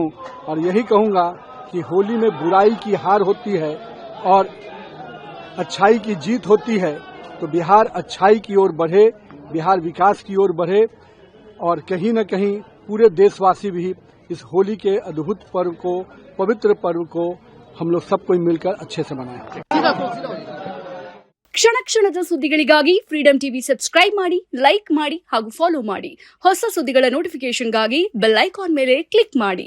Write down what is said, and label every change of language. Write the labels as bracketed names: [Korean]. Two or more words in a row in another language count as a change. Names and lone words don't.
[Hindi] और यही कहूंगा कि होली में बुराई की हार होती है और अच्छाई की जीत होती है. तो बिहार अच्छाई की ओर बढ़े, बिहार विकास की ओर बढ़े और कहीं न कहीं पूरे देशवासी भी इस होली के अद्भुत पर्व को, पवित्र पर्व को हम लोग सब कोई मिलकर अच्छे से मनाएं. [Kannada] ಕ್ಷಣ ಕ್ಷಣದ ಸುದ್ದಿಗಳಿಗಾಗಿ ಫ್ರೀಡಂ ಟಿವಿ ಸಬ್ಸ್ಕ್ರೈಬ್ ಮಾಡಿ, ಲೈಕ್ ಮಾಡಿ ಹಾಗೂ ಫಾಲೋ ಮಾಡಿ. ಹೊಸ ಸುದ್ದಿಗಳ ನೋಟಿಫಿಕೇಶನ್ಗಾಗಿ [English] bell icon [Kannada] ಮೇಲೆ ಕ್ಲಿಕ್ ಮಾಡಿ.